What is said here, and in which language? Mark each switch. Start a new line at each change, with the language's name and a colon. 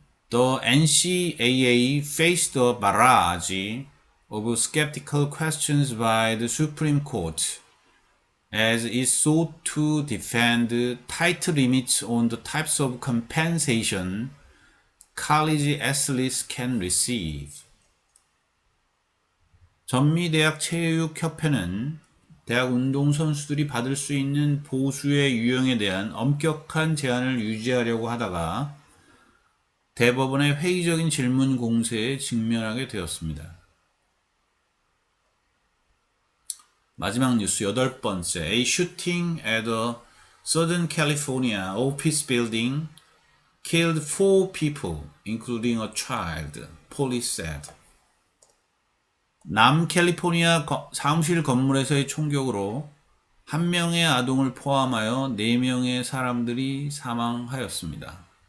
English: The NCAA faced a barrage of skeptical questions by the Supreme Court as it sought to defend tight limits on the types of compensation college athletes can receive.
Korean: 전미대학 체육협회는 대학 운동선수들이 받을 수 있는 보수의 유형에 대한 엄격한 제한을 유지하려고 하다가 대법원의 회의적인 질문 공세에 직면하게 되었습니다. 마지막 뉴스 8번째.
English: A shooting at a Southern California office building killed 4 people, including a child, police said.
Korean: 남캘리포니아 사무실 건물에서의 총격으로 한 명의 아동을 포함하여 4명의 사람들이 사망하였습니다.